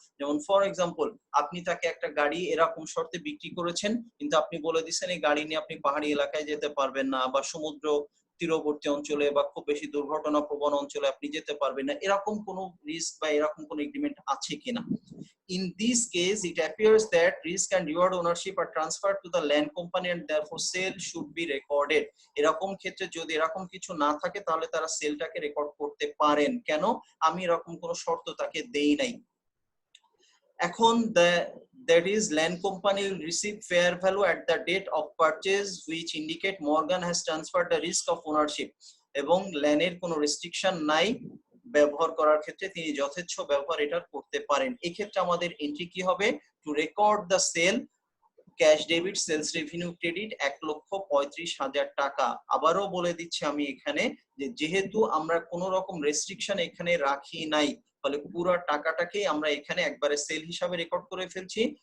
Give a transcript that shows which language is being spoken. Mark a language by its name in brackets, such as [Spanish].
[Bangla] যেমন [English] for example, [Bangla] আপনি তাকে একটা গাড়ি এরকম শর্তে বিক্রি করেছেন, কিন্তু আপনি বলে দিচ্ছেন এই গাড়ি নিয়ে আপনি পাহাড়ি এলাকায় যেতে পারবেন না, বা সমুদ্র তীরবর্তী অঞ্চলে বা খুব বেশি দুর্ঘটনা প্রবণ অঞ্চলে আপনি যেতে পারবেন না, এরকম কোনো রিস্ক বা এরকম কোনো এগ্রিমেন্ট আছে কিনা। [English] In this case, it appears that risk and reward ownership are transferred to the land company and therefore sale should be recorded. [Bangla] এরকম ক্ষেত্রে যদি এরকম কিছু না থাকে তাহলে তারা সেলটাকে রেকর্ড করতে পারেন। কেন? আমি এরকম কোনো শর্ত তাকে দেই নাই। [English] এখন that is land company will receive fair value at the date of purchase which indicate Morgan has transferred the risk of ownership, [Bangla] এবং ল্যান্ডের কোনো রেস্ট্রিকশন নাই ব্যবহার করার ক্ষেত্রে, তিনি যথেচ্ছ ব্যবহার এটা করতে পারেন। এই ক্ষেত্রে আমাদের এন্ট্রি কি হবে? [English] To record the sale, cash debit, sales revenue credit 1,35,000 টাকা। [Bangla] আবারও বলে দিচ্ছি আমি এখানে যে যেহেতু আমরা কোনো রকম রেস্ট্রিকশন এখানে রাখি নাই, ফলে পুরো টাকাটাকে আমরা এখানে একবারে সেল হিসাবে রেকর্ড করে ফেলছি।